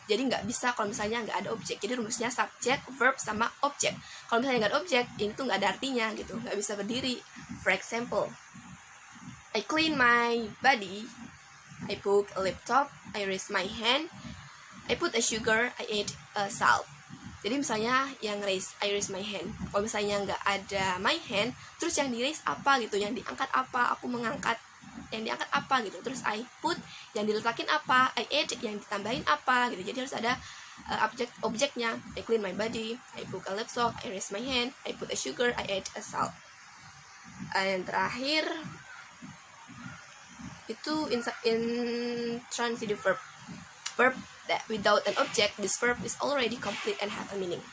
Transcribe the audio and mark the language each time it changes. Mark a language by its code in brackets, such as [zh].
[id] Jadi nggak bisa kalau misalnya nggak ada objek. Jadi rumusnya subject, verb sama object. Kalau misalnya nggak ada objek, ini tuh nggak ada artinya gitu, nggak bisa berdiri. [en] For example, I clean my body. I book a laptop, I raise my hand, I put a sugar, I ate a salt. [id] Jadi misalnya yang raise, [en] I raise my hand. [id] Kalau misalnya nggak ada my hand, terus yang di raise apa gitu, yang diangkat apa, aku mengangkat, yang diangkat apa gitu. Terus I put, yang diletakin apa, I ate, yang ditambahin apa gitu. Jadi harus ada objeknya. [en] I clean my body, I book a laptop, I raise my hand, I put a sugar, I ate a salt. [id] Yang terakhir itu [en] intransitive verb that without an object, this verb is already complete and have a meaning.